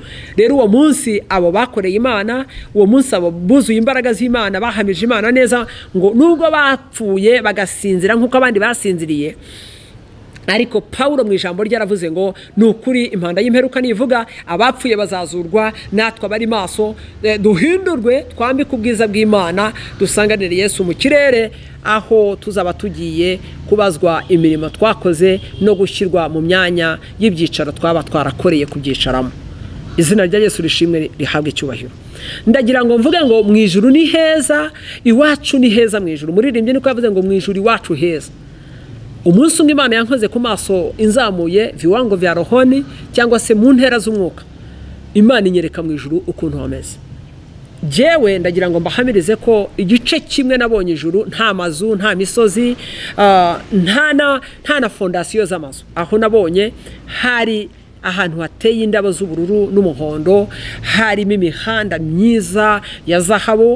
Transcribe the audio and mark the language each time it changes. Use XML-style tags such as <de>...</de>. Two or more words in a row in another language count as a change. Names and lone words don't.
<rw>Rero uwo munsi abo bakoreye Imana, uwo munsi abo buzuye imbaraga z'Imana bahamije Imana neza, ngo nubwo bapfuye bagasinzira nk'uko abandi basinziriye, ariko Paulo mu ijambo rye yaravuze ngo nukuri impanda y'imperuka nivuga abapfuye bazazurwa, natwe abari maso duhindurwe twambike ubwiza bw'Imana, dusanganire Yesu mu kirere aho tuzaba tugiye kubazwa imirimo twakoze no gushyirwa mu myanya y'ibyicaro twaba twarakoreye kubyicaramo. Izina rya Yesu rishimwe rihabwe icyubahiro. Ndagira ngo mvuge ngo mu ijuru ni heza, iwacu ni heza mu ijuru. Muririmbye niko yavuze ngo mu ijuru iwacu heza. Umunsi umwe Imana yankoze ku maso inzamuye</rw> <sw>viwango vya rohoni</sw> <rw>cyangwa se mu ntera z'umwuka. Imana inyereka mu ijuru ukuntu hameze. Jewe ndagira ngo mbahamirize ko igice kimwe nabonye ijuru nta mazu, nta misozi, nta na fondasiyo z'amazu. Aho nabonye hari ahantu hateye indabo z'ubururu n'umuhondo, harimo imihanda myiza ya zahabu.</rw>